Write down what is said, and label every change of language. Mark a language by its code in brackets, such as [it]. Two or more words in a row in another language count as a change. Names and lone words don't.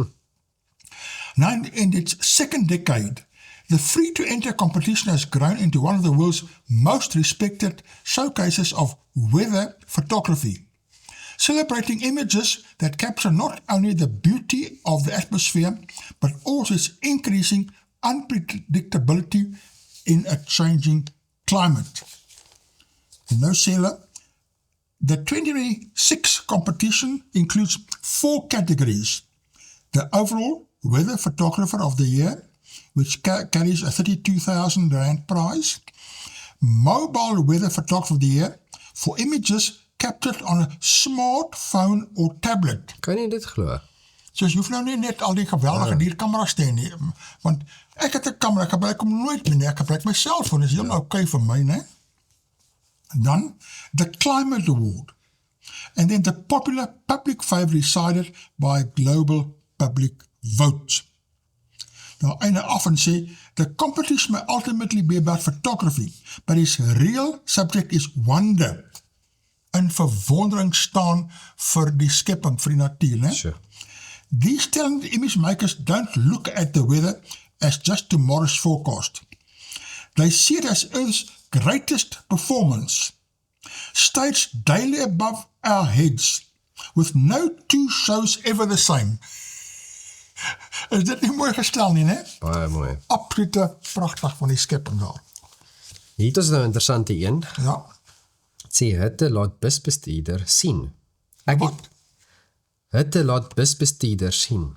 [en] Now, in its second decade, the free-to-enter competition has grown into one of the world's most respected showcases of weather photography, celebrating images that capture not only the beauty of the atmosphere, but also its increasing unpredictability in a changing climate. [af] En nou sê hulle, [en] the 2026 competition includes 4 categories. The overall Weather Photographer of the Year, which carries a R32,000 prize. Mobile Weather Photographer of the Year for images captured on a smartphone or tablet. [af] Kan jy dit glo? So jy hoef nou nie net al die geweldige dierkameras te hê nie, want ek het 'n kamera, ek gebruik hom nooit meer nie, ek gebruik my selfoon, dis heel okay vir my, né? Dan, [en] the Climate Award, and then the popular public favourite decided by global public vote. [af] Nou, einde af en sê, [en] the competition may ultimately be about photography, but its real subject is wonder. [af] In verwondering staan vir die skepping, vir die natuur, né? Sure. [en] These talented image makers don't look at the weather as just tomorrow's forecast. They see it as Earth's greatest performance, staged daily above our heads, with no two shows ever the same. [af] Is dit nie mooi gestel nie, né? Baie mooi. Absolute pragtig van die skepping daar. Hier is nou 'n interessante een. Ja. Sê, hitte laat busbestuurder sien. Wat? Hitte laat busbestuurder sien.